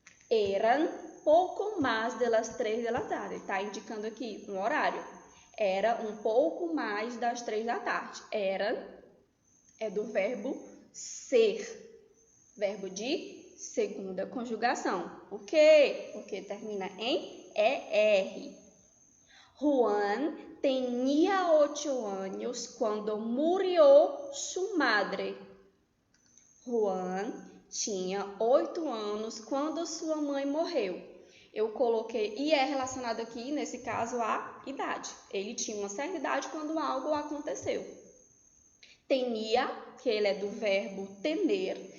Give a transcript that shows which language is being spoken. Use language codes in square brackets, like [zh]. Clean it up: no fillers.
[es] Eran pouco mais de las 3 de la tarde. [pt] Está indicando aqui um horário. Era um pouco mais das 3 da tarde. Eran é do verbo ser, verbo de segunda conjugação. Por quê? Porque termina em ER. [es] Juan tenía 8 años cuando murió su madre. [pt] Juan tinha 8 anos quando sua mãe morreu. Eu coloquei, e é relacionado aqui, nesse caso, à idade. Ele tinha uma certa idade quando algo aconteceu. Tenia, que ele é do verbo tener.